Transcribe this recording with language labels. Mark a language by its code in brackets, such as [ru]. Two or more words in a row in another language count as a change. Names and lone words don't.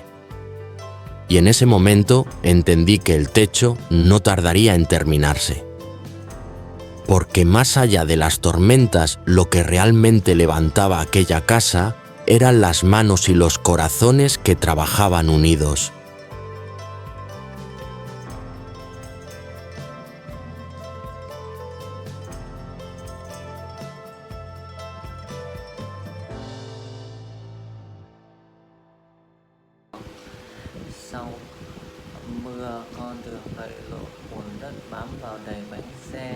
[es] Y en ese momento entendí que el techo no tardaría en terminarse. Porque más allá de las tormentas, lo que realmente levantaba aquella casa eran las manos y los corazones que trabajaban unidos. [vi] Sau mưa, con đường lầy lội, bùn đất bám vào đầy bánh xe.